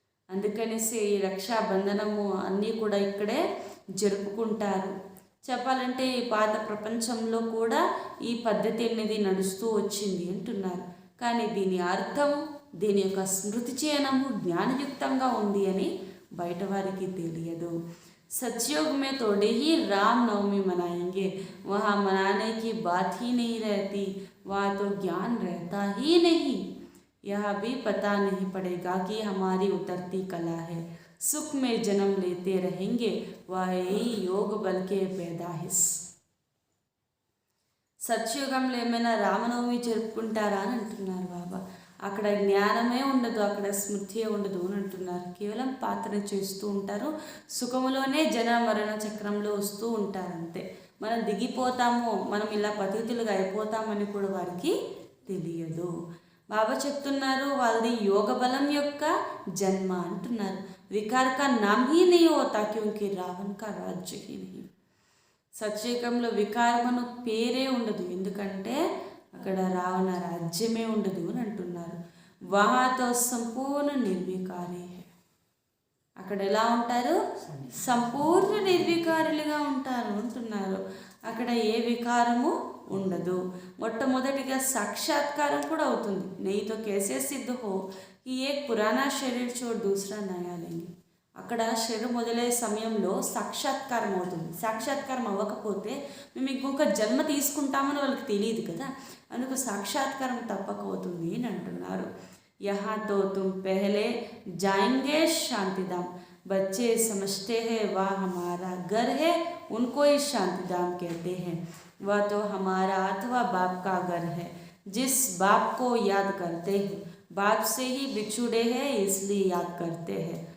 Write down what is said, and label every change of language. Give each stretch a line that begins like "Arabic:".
Telugu: అందుకనేసి ఈ రక్షాబంధనము అన్నీ కూడా ఇక్కడే జరుపుకుంటారు. చెప్పాలంటే ఈ పాత ప్రపంచంలో కూడా ఈ పద్ధతి అనేది నడుస్తూ వచ్చింది అంటున్నారు. కానీ దీని అర్థం, దీని యొక్క స్మృతి చేయనము జ్ఞానయుక్తంగా ఉంది అని బయట వారికి తెలియదు.
Hindi: सतयुग में थोड़े ही रामनवमी मनाएंगे, वहाँ मनाने की बात ही नहीं रहती, वहाँ तो ज्ञान रहता ही नहीं. यह भी पता नहीं पड़ेगा कि हमारी उतरती कला है. सुख में जन्म लेते रहेंगे, वह ही योग बल के पैदाइश.
Telugu: సత్యుగంలో ఏమైనా రామనవమి జరుపుకుంటారా అని అంటున్నారు బాబా. అక్కడ జ్ఞానమే ఉండదు, అక్కడ స్మృతియే ఉండదు అని అంటున్నారు. కేవలం పాత్ర చేస్తూ ఉంటారు. సుఖములోనే జన మరణ చక్రంలో వస్తూ ఉంటారు అంతే. మనం దిగిపోతాము, మనం ఇలా పతితులుగా అయిపోతామని కూడా వారికి తెలియదు. బాబా చెప్తున్నారు, వాళ్ళది యోగ బలం యొక్క జన్మ అంటున్నారు.
Hindi: వికార్ కా నామ్ హీ నహీ హోతా క్యూంకి రావణ్ కా రాజ్య హీ నహీ.
Telugu: సత్యయుగంలో వికారమను పేరే ఉండదు, ఎందుకంటే అక్కడ రావణ రాజ్యమే ఉండదు అని అంటున్నారు.
Hindi: వహాతో సంపూర్ణ నిర్వికారి.
Telugu: అక్కడ ఎలా ఉంటారు? సంపూర్ణ నిర్వికారులుగా ఉంటారు అంటున్నారు. అక్కడ ఏ వికారము ఉండదు. మొట్టమొదటిగా సాక్షాత్కారం కూడా అవుతుంది.
Hindi: नहीं तो कैसे सिद्ध हो कि एक पुराना शरीर छोड़ दूसरा नया लेंगे.
Telugu: అక్కడ శరీరం మొదలయ్యే సమయంలో సాక్షాత్కారం అవుతుంది. సాక్షాత్కారం అవ్వకపోతే మేము ఇంకొక జన్మ తీసుకుంటామని వాళ్ళకి తెలియదు కదా, అందుకు సాక్షాత్కారం తప్పకపోతుంది అని అంటున్నారు.
Hindi: यहाँ तो तुम पहले जाएंगे शांतिधाम. बच्चे समझते हैं वह हमारा घर है, उनको ही शांतिधाम कहते हैं. वह तो हमारा अथवा बाप का घर है. जिस बाप को याद करते हैं, बाप से ही बिछुड़े हैं इसलिए याद करते हैं.